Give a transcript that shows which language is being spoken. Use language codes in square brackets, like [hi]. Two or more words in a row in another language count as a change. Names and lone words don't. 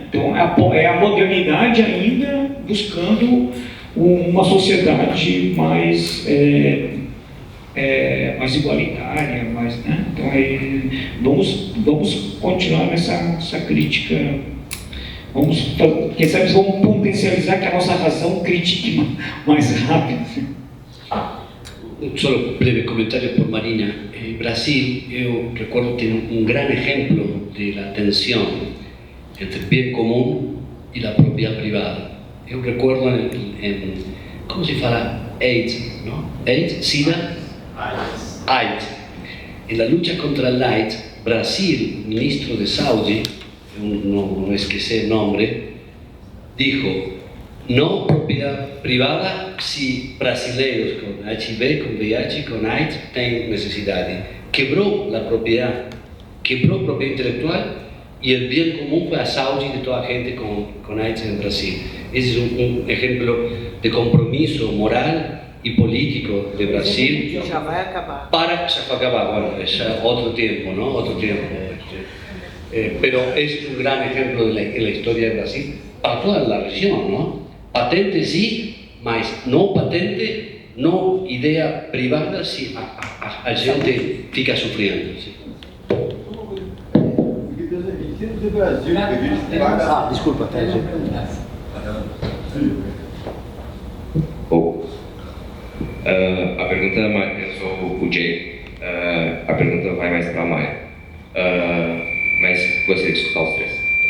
[pt] Então, é a modernidade ainda buscando uma sociedade mais igualitária, né? Então, vamos continuar nessa crítica. Quem sabe vamos potencializar que a nossa razão critique mais rápido. [es] Solo un breve comentario por Marina. En Brasil, yo recuerdo que tiene un gran ejemplo de la tensión entre el bien común y la propiedad privada. Yo recuerdo ¿cómo se fala? AIDS, ¿no? AIDS, SIDA? AIDS. En la lucha contra el AIDS, Brasil, ministro de Saúde, no esqueci el nombre, dijo: no propiedad privada si brasileiros con HIV, con VIH, con AIDS tienen necesidades. Quebró la propiedad, quebró propiedad intelectual y el bien común fue a salud de toda la gente con AIDS en Brasil. Ese es un ejemplo de compromiso moral y político de Brasil. [pt] Já vai acabar. [es] Ya va a acabar, bueno, es otro tiempo, ¿no? Otro tiempo. Pero es un gran ejemplo en la historia de Brasil para toda la región, ¿no? Patente sí, mas no patente, no idea privada si [pt] a gente fica [es] sufriendo. ¿Sí? [pt] Em termos do Brasil, que a gente paga... Desculpa, tá, gente. Bom, A pergunta, eu sou o Jay, a pergunta vai mais para a Maia, mas gostaria de escutar os três.